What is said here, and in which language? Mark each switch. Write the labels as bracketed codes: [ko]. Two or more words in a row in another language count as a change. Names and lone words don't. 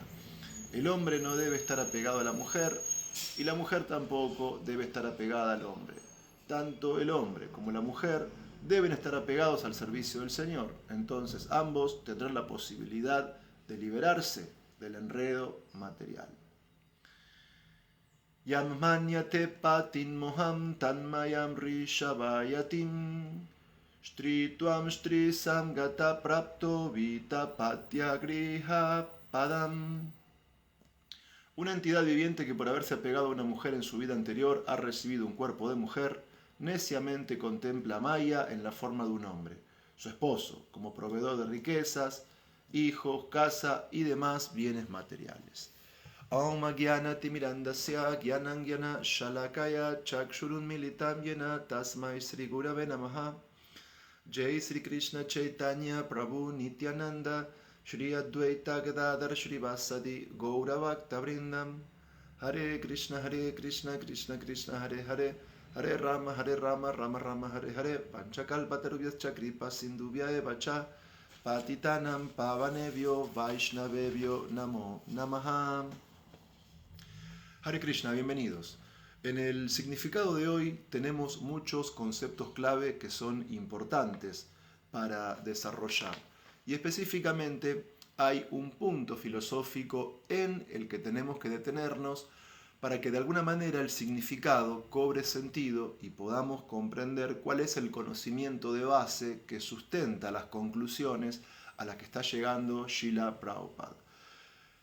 [es] El hombre no debe estar apegado a la mujer y la mujer tampoco debe estar apegada al hombre. Tanto el hombre como la mujer deben estar apegados al servicio del Señor. Entonces ambos tendrán la posibilidad de liberarse del enredo material. [sa] Yam manyate patin moham tanmayam rishabhayatim Shtrituam Shtrisam Gata Prapto Vita Patya Griha Padam. [es] Una entidad viviente que por haberse apegado a una mujer en su vida anterior ha recibido un cuerpo de mujer, neciamente contempla a Maya en la forma de un hombre, su esposo, como proveedor de riquezas, hijos, casa y demás bienes materiales. [sa] Om Gyana Timirandasya Gyanam Gyana Shalakaya Chakshurun Militam Yena Tasmai Sri Gurave Namaha. Jai Sri Krishna Chaitanya Prabhu Nityananda Shri Advaita Gadadhar Shri Vasadi Gaura Bhakta Vrindam. Hare Krishna Krishna Krishna Hare Hare Hare Rama Rama Rama Hare Hare Panchakalpatarubhyascha Kripa Sindhubhya eva cha Patitanam Pavanebhyo Vaishnavebhyo Namo Namaha. Hare Krishna, [es] bienvenidos. En el significado de hoy tenemos muchos conceptos clave que son importantes para desarrollar. Y específicamente hay un punto filosófico en el que tenemos que detenernos para que de alguna manera el significado cobre sentido y podamos comprender cuál es el conocimiento de base que sustenta las conclusiones a las que está llegando Srila Prabhupada.